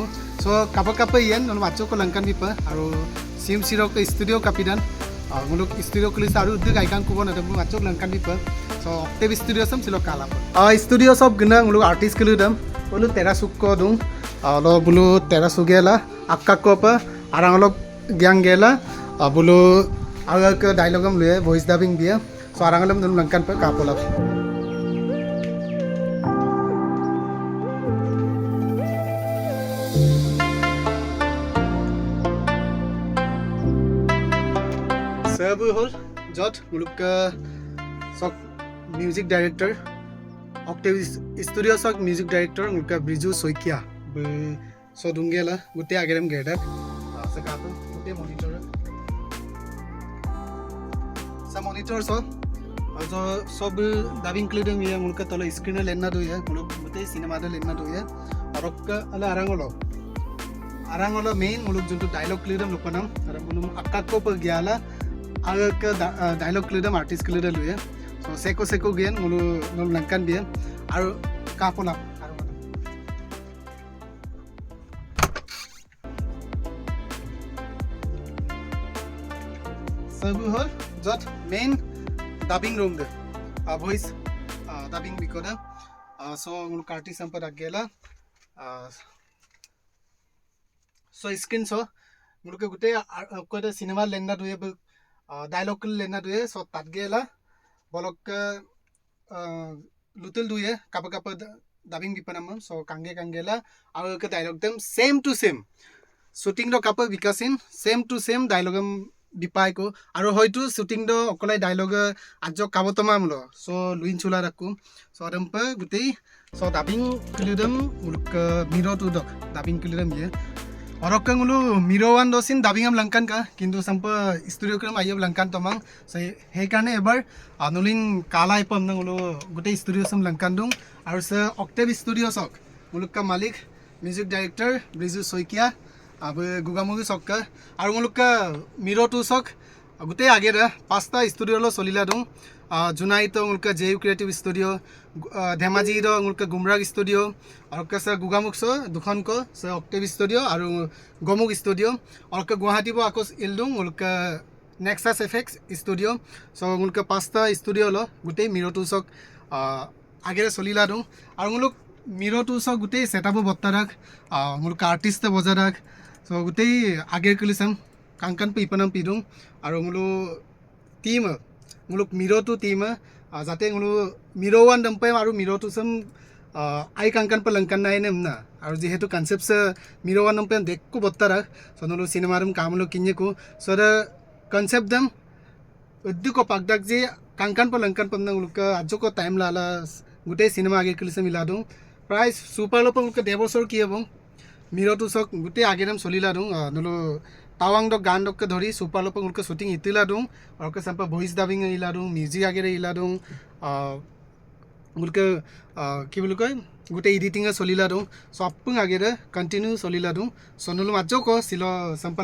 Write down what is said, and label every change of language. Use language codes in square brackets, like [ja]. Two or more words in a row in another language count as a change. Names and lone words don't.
[mrg] So kapa yen nol bacho ko langkan bipa aru sim siro ke studio kapidan nguluk studio kulis aru de gaikan kubo na dam bacho langkan bipa so Octave Studio sam silo kala studio sob gna nguluk artist kuludam bulu tera sukko dung lo bulu tera sugela akka ko pa arang lo gyang gela bulu agar ke dialogue am le [en] voice dubbing [mrg] dia so arang lam nol langkan pa kapola Sabu hol jot muluk sok [en] music director [mrg] Octave Studio sok [en] music director [mrg] muluk Briju Soikia so dungela gutte agerem gedak sakato gutte monitor sa monitor so sob [en] dubbing including [mrg] ye muluk tolo screen lenna do ye muluk gutte cinema do lenna do ye arok ala arangolo main muluk juntu dialogue clearum lupanam arabulum akkakko pa gyala agar ke dialogue kelidam artist kelidam lu ya so seko gian ngulu langkan dia aru kapolap aru sabu hol jot [en] main dubbing room [mrg] de [en] voice dubbing [mrg] bikoda so ngulu artist sampad agela so screen so ngulu ke gute ko cinema lenda du ye dialogue lena duye so tat gela bolok lutul duye kapa dubbing bipanam so kangela aru ke dialogue dem [en] same to same shooting [mrg] do kapa bikasin [en] same to same dialogue [mrg] bipai ko aru hoitu shooting do okolai dialogue ajo kabotoma mulo so luin chula rakku so adampa gutei so dubbing kulidam muluk MIRO tu dok dubbing kulidam ye Orok ngulu MIRO wan dosin dubbing am langkan ka kintu sampa studio kram ayab langkan tomang so he karne ebar anulin kala ipam ngulu gute studio sam langkan dung aru sa Octave Studio sok muluk ka malik [en] music director [mrg] Briju Soikia ab gugamugi sok ka aru muluk ka MIRO tu sok gute agera pasta studio lo solila dung Junai to ngulka JU Creative Studio Dhemaji do ngulka Gumrag Studio aru ka sa gugamuk so dukhon ko sa Octave Studio aru Gomuk Studio aru ka Guwahati bo akos ildung ngulka Nexus FX Studio so ngulka pasta studio lo gute MIRO tu sok agera solila dung aru nguluk MIRO tu sok gute setup bottarak ngulka artist bojarak so gute ager kulisam kankan pe ipanam pidung aru ngulu team muluk MIRO tu team jate ngulu MIRO wan dampai aru MIRO tu sam ai kankan pelangkan nai nem na aru jehetu concept se MIRO wan dampai dekku bottara sonolu cinema rum kamlo kinye ku so [en] the concept [mrg] dam uddu ko pagdak je kankan pelangkan pamna nguluk ajo ko time lala gute cinema age kilise miladung price super lo pamuk debosor kiebong MIRO tu sok gute ageram solila dung nolu Tawang dok gan dok ke dhori super lo pangul ke shooting itila dung aru ke sampa [en] voice dubbing [mrg] ila dung music agere ila dung ngulke ki bolu koi gute editing solila dung so apung agere continue solila dung sonulu majo ko silo sampa